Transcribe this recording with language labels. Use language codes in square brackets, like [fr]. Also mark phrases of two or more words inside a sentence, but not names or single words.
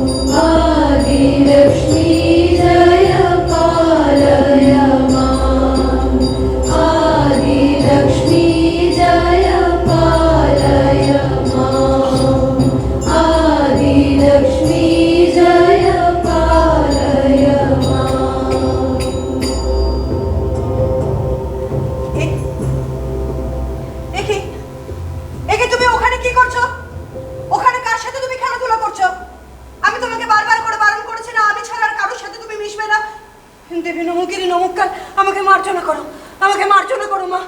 [sa] Lक्ष्मी जय पालय माम् आदिलक्ष्मी जय पालय माम् आदिलक्ष्मी जय पालय माम्। [bn] একে একে তুমি ওখানে কি করছো? ওখানে কার সাথে তুমি খেলাধুলা করছো? আমি তোমাকে বারবার করে বারণ করেছি না, আমি ছাড়া আর কারোর সাথে তুমি মিশবে না। দেবী নমকিনী নমস্কার, আমাকে মার্জনা করো, আমাকে মার্জনা করো মা।